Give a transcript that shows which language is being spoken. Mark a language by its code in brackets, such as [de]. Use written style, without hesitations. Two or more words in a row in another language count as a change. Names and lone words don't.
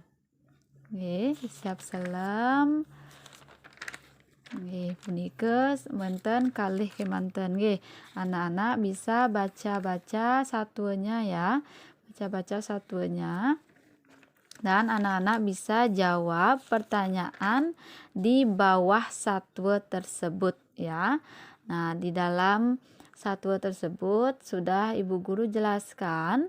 [ban] Nggih, isyap selem. Nggih, punika wonten kalih kemanten nggih. [id] Anak-anak bisa baca-baca satwanya ya. Baca-baca satwanya. Dan anak-anak bisa jawab pertanyaan di bawah satwa tersebut ya. Nah, di dalam satwa tersebut sudah Ibu Guru jelaskan.